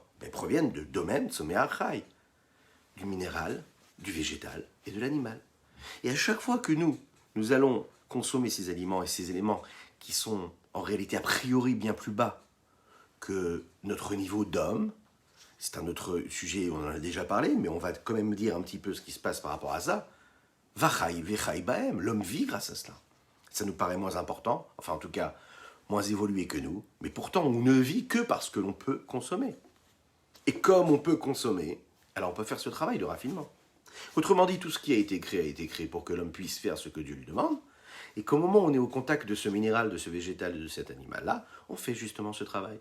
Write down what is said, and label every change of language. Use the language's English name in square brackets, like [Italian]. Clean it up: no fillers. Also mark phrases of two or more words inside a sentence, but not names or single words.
[French] Elles proviennent de domaine [Hebrew] צומח חי, [French] du minéral, du végétal et de l'animal. Et à chaque fois que nous allons consommer ces aliments et ces éléments qui sont en réalité a priori bien plus bas que notre niveau d'homme, c'est un autre sujet, on en a déjà parlé, mais on va quand même dire un petit peu ce qui se passe par rapport à ça. [Hebrew] וחי וחי בהם, [French] l'homme vit grâce à cela. Ça nous paraît moins important, enfin en tout cas moins évolué que nous, mais pourtant on ne vit que parce que l'on peut consommer. Et comme on peut consommer, alors on peut faire ce travail de raffinement. Autrement dit, tout ce qui a été créé pour que l'homme puisse faire ce que Dieu lui demande, et qu'au moment où on est au contact de ce minéral, de ce végétal et de cet animal-là, on fait justement ce travail.